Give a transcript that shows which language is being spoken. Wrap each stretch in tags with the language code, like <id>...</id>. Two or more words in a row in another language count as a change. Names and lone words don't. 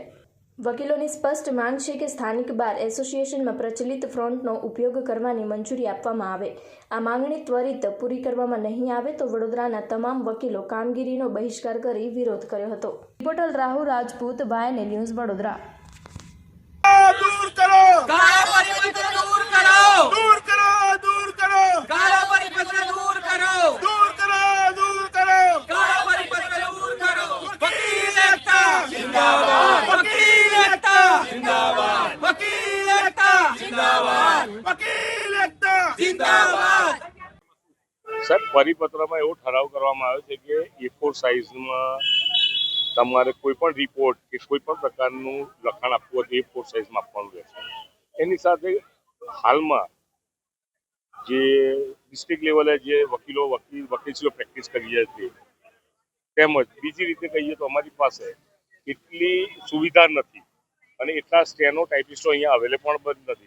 <gu>વકીલોની સ્પષ્ટ માંગ છે કે સ્થાનિક બાર એસોસિએશનમાં પ્રચલિત ફોન્ટનો ઉપયોગ કરવાની મંજૂરી આપવામાં આવે. આ માંગણી ત્વરિત પૂરી કરવામાં નહીં આવે તો વડોદરાના તમામ વકીલો કામગીરીનો બહિષ્કાર કરી વિરોધ કર્યો હતો. રિપોર્ટર રાહુલ રાજપૂત, વાયને ન્યૂઝ, વડોદરા.</gu> <hi>दूर करो काला परिपत्र दूर करो दूर करो दूर करो काला परिपत्र दूर करो दूर करो दूर करो काला परिपत्र दूर करो वकील एकता जिंदाबाद वकील एकता जिंदाबाद वकील एकता जिंदाबाद वकील एकता जिंदाबाद</hi> <gu>સર પરિપત્રમાં એવો ઠરાવ કરવામાં આવ્યો છે કે A4 સાઇઝમાં તમારે કોઈ પણ રિપોર્ટ કે કોઈ પણ પ્રકારનું લખાણ આપવું હોય તો A4 સાઇઝમાં આપવાનું રહેશે. એની સાથે હાલમાં જે ડિસ્ટ્રિક્ટ લેવલે જે વકીલશ્રીઓ પ્રેક્ટિસ કરી રહ્યા છે તેમજ બીજી રીતે કહીએ તો અમારી પાસે એટલી સુવિધા નથી અને એટલા સ્ટેનો ટાઈપિસ્ટો અહીંયા અવેલેબલ પણ નથી.</gu>